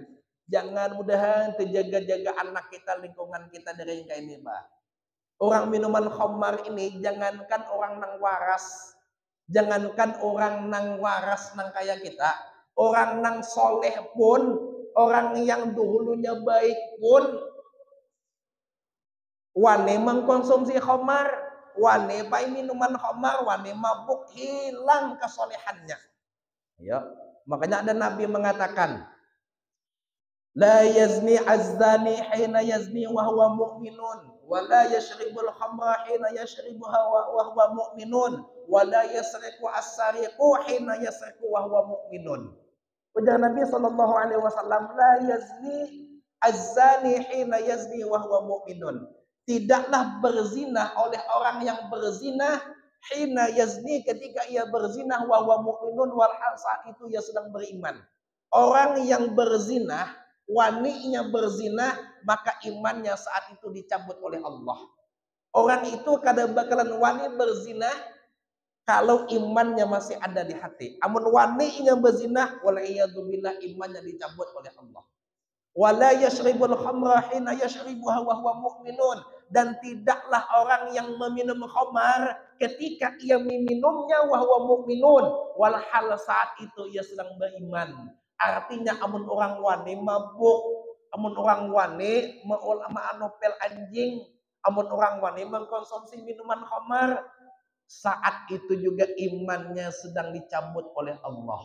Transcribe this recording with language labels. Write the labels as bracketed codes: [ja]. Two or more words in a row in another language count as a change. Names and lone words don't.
[id] Jangan mudahan terjaga-jaga anak kita, lingkungan kita dari yang kayak ini, Pak. Orang minuman khamar ini jangankan orang nang waras, jangankan orang nang waras nang kayak kita, orang nang soleh pun, orang yang dulunya baik pun, [bjn] wane mengkonsumsi khamar, wane pai minuman khamar, wane mabuk, hilang kesolehannya. [id] Ya, makanya ada Nabi mengatakan, [ar] لا يزني الزاني حين يزني وهو مؤمن، ولا يشرب الخمر حين يشربها وهو مؤمن، ولا يسرق السارق حين يسرق وهو مؤمن. Ujar نبي صلى الله عليه وسلم، لا يزني الزاني حين يزني وهو مؤمن. [id] Tidaklah berzina oleh orang yang berzina [ar] حين يزني, [id] ketika ia berzina, [ar] وهو مؤمن, [id] walhal saat itu ia sedang beriman. Orang yang berzina, waninya berzina, maka imannya saat itu dicabut oleh Allah. Orang itu kada bakalan wani berzina kalau imannya masih ada di hati. [bjn] Amun waninya berzina, wal'iyadzubillah, imannya dicabut oleh Allah. [ar] ولا يشرب الخمر حين يشربها وهو مؤمن, [id] dan tidaklah orang yang meminum khamar ketika ia meminumnya [ar] وهو مؤمن, [id] walhal saat itu ia sedang beriman. [bjn] Artinya amun orang wani mabuk, amun orang wani ma'anopel anjing, amun orang wani mengkonsumsi minuman khamar, saat itu juga imannya sedang dicabut oleh Allah.